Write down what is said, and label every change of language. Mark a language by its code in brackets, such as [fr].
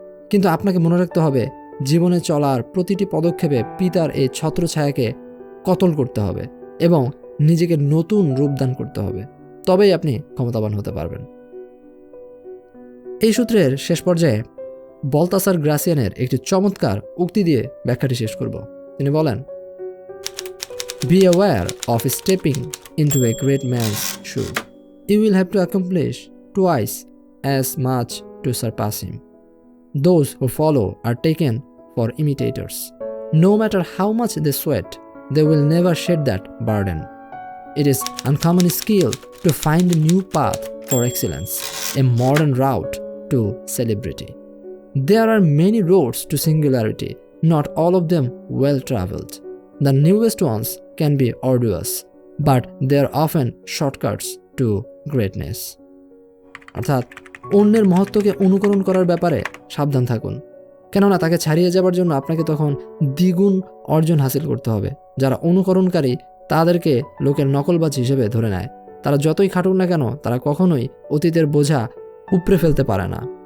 [bn] কিন্তু আপনাকে মনে রাখতে হবে, জীবনে চলার প্রতিটি পদক্ষেপে পিতার এই ছত্রছায়াকে কতল করতে হবে এবং নিজেকে নতুন রূপদান করতে হবে। তবেই আপনি ক্ষমতাবান হতে পারবেন। এই সূত্রের শেষ পর্যায়ে বলতাসার গ্রাসিয়ানের একটি চমৎকার উক্তি দিয়ে ব্যাখ্যাটি শেষ করব। তিনি বলেন, [en] Be aware of stepping into a great man's shoe. You will have to accomplish twice as much to surpass him. Those who follow are taken for imitators. No matter how much they sweat, they will never shed that burden. It is uncommon skill to find a new path for excellence, a modern route to celebrity. There are many roads to singularity, not all of them well traveled. The newest ones can be arduous, but they are often shortcuts to greatness. [bn] অর্থাৎ অন্যের মহত্বকে অনুকরণ করার ব্যাপারে সাবধান থাকুন, কেননা তাকে ছাড়িয়ে যাবার জন্য আপনাকে তখন দ্বিগুণ অর্জন হাসিল করতে হবে। যারা অনুকরণকারী তাদেরকে লোকের নকলবাজ হিসেবে ধরে নেয়। তারা যতই খাটুক না কেন, তারা কখনোই অতীতের বোঝা উপড়ে ফেলতে পারে না।